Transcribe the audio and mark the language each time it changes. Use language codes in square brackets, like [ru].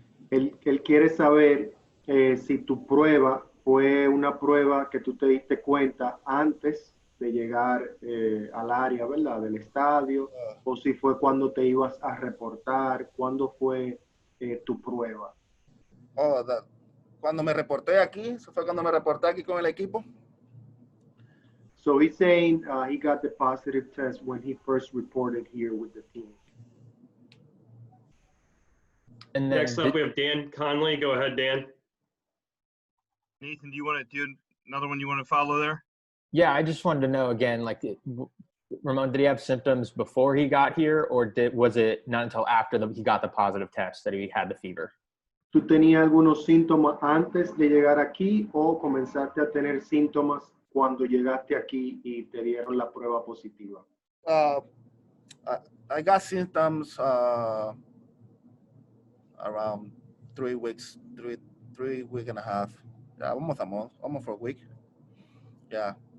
[es] Él quiere saber si tu prueba fue una prueba que tú te diste cuenta antes de llegar al área, ¿verdad? Del estadio, o si fue cuando te ibas a reportar, ¿cuándo fue tu prueba? Cuando me reporté aquí, eso fue cuando me reporté aquí con el equipo. [en] So he's saying he got the positive test when he first reported here with the team. And then next up, we have Dan Conley. Go ahead, Dan. Nathan, do you want to do another one you want to follow there? Yeah, I just wanted to know again, like, Ramon, did he have symptoms before he got here, or was it not until after he got the positive test that he had the fever? [es] ¿Tú tenías algunos síntomas antes de llegar aquí o comenzaste a tener síntomas cuando llegaste aquí y te dieron la prueba positiva? [en] I got symptoms around 3 weeks, three week and a half. Yeah, almost a month, almost for a week. Yeah.